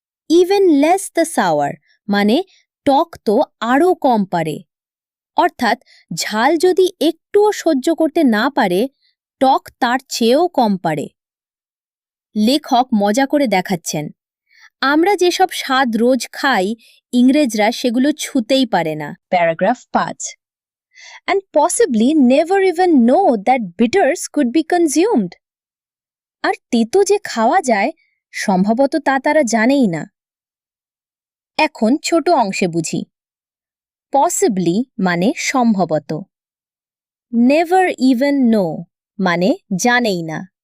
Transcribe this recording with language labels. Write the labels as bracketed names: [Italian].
[English] even less the sour [Bangla] মানে টক তো আরও কম পারে। অর্থাৎ ঝাল যদি একটুও সহ্য করতে না পারে, টক তার চেয়েও কম পারে। লেখক মজা করে দেখাচ্ছেন, আমরা যেসব স্বাদ রোজ খাই, ইংরেজরা সেগুলো ছুঁতেই পারে না। [English] Paragraph 5 and possibly never even know that bitters could be consumed. [Bangla] আর তেতো যে খাওয়া যায়, সম্ভবত তা তারা জানেই না। এখন ছোট অংশে বুঝি। পসিবলি মানে সম্ভবত। [English] never even know [Bangla] মানে জানেই না।